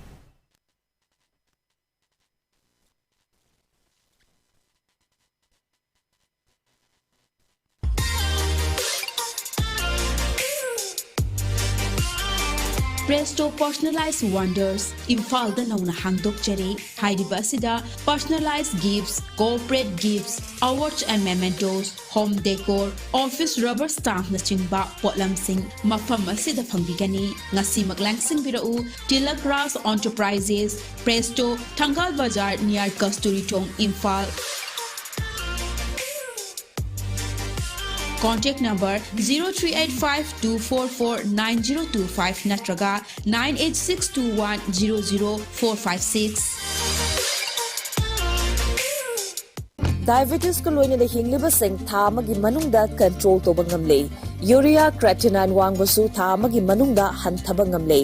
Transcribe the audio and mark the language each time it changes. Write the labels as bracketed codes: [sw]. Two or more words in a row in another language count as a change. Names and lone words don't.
[en] Presto Personalized Wonders, [mni] Imphal Nauna Hangdok Jere, Heidi Basida, [en] Personalized Gifts, Corporate Gifts, Awards and Mementos, Home Decor, Office Rubber Stamp [mni] Nachingba, Potlam Singh, Mafam Asida Pambigani, Ngasi Maglangsing Birau, [en] Tilak Ras Enterprises, Presto, Tangal Bazar near Kasturi Chong, Imphal. Contact number 0385-244-9025 natraga 98621-00456. [mni] Diabetes ko loina da hingliba sing tha magi manungda control to bangamle. Urea creatinine wangbasu tha magi manungda hanthaba ngamle.